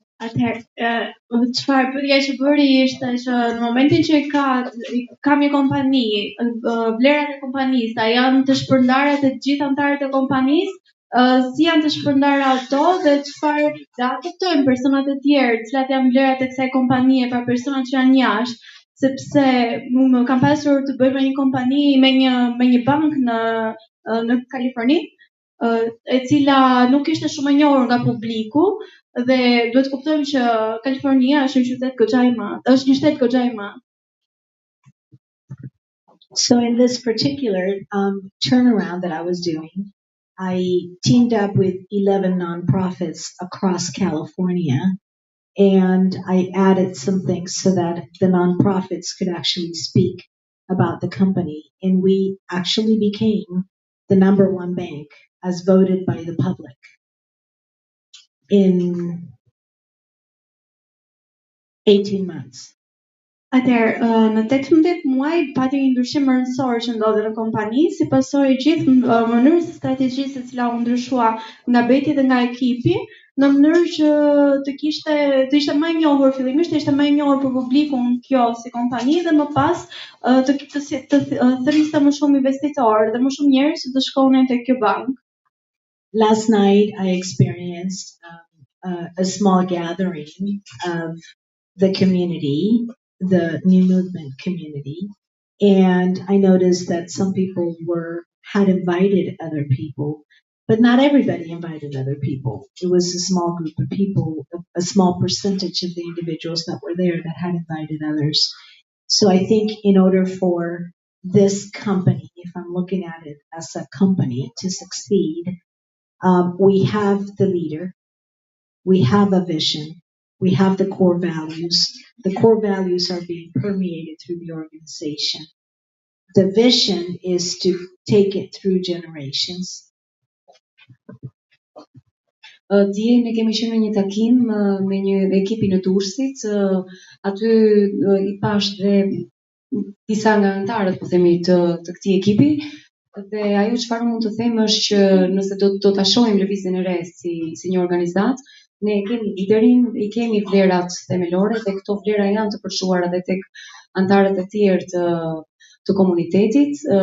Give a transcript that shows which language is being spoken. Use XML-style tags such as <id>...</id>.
<sq>Atëherë, çfarë pyetja që bëri ishte që në momentin që kam një kompani, vlerat e kompanisë, a janë të shpërndara të gjithë anëtarët e kompanisë, si janë të shpërndara ato dhe çfarë do afektojnë personat e tjerë, cilat janë vlerat e kësaj kompanie për personat që janë jashtë, sepse më kam pasur të bëj me një kompani me një bankë në Kaliforni, e cila nuk ishte shumë e njohur nga publiku dhe duhet kuptojmë që Kalifornia është një qytet goxha i madh, është një shtet goxha i madh.</sq> <en>So in this particular turnaround that I was doing, I teamed up with 11 nonprofits across California, and I added some things so that the nonprofits could actually speak about the company, and we actually became the #1 bank as voted by the public in 18 months.</en> <sq>Atëherë, në 18 muaj pati një ndryshim rëndësor që ndodhi në kompani, si pasojë gjithë mënyrës së strategjisë e cila u ndryshua nga Beti dhe nga ekipi, në mënyrë që të ishte më e njohur fillimisht, ishte më e njohur për publikun kjo si kompani dhe më pas të thërriste më shumë investitorë dhe më shumë njerëz që të shkonin tek kjo bankë.</sq> <en>Last night I experienced a small gathering of the community, the New Movement community, and I noticed that some people had invited other people, but not everybody invited other people. It was a small group of people, a small percentage of the individuals that were there that had invited others. So I think in order for this company, if I'm looking at it as a company, to succeed, we have the leader, we have a vision, we have the core values. The core values are being permeated through the organization. The vision is to take it through generations.</en> <sq>Dje ne kemi qenë në një takim me një ekipi në Durrësit, aty I pash dhe disa nga anëtarët, po themi, të këtij ekipi, dhe ajo çfarë mund të them është që nëse do ta shohim lëvizjen e re si një organizat, ne kemi liderin, I kemi vlerat themelore dhe këto vlera janë të përfshuara edhe tek anëtarët e tjerë të komunitetit,</sq>